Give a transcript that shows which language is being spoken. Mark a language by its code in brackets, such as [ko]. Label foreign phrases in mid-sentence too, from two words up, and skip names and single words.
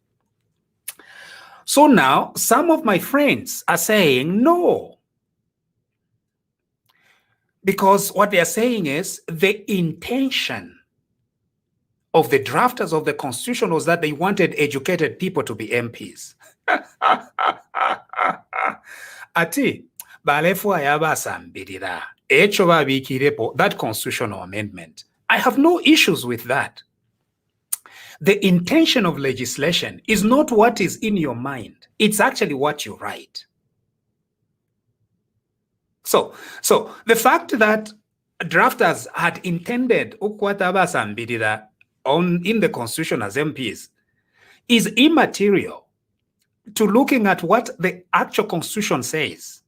[en] So now some of my friends are saying no, because what they are saying is the intention of the drafters of the constitution was that they wanted educated people to be MPs. [bem] Ati balefu ayabasambirira echo babikirepo [en] that constitutional amendment. I have no issues with that. The intention of legislation is not what is in your mind. It's actually what you write. So the fact that drafters had intended ukwatabasambirira in the constitution as MPs is immaterial to looking at what the actual constitution says.